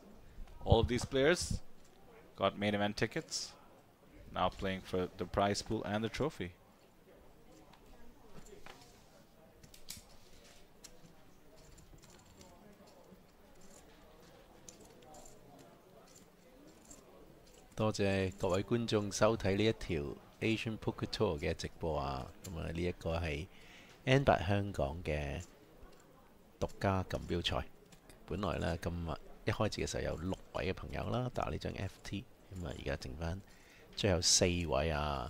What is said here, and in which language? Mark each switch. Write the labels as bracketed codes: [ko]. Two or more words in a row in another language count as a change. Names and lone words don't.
[en] All of these players got main event tickets, now playing for the prize pool and the trophy. Thank you [yue] 各位觀眾收睇呢一條 Asian Poker Tour 嘅直播啊！咁啊，呢一個係 N8 香港嘅獨家錦標賽。本來呢，今日一開始嘅時候有6位嘅朋友啦打呢張 FT， 咁啊而家剩翻最後4位啊！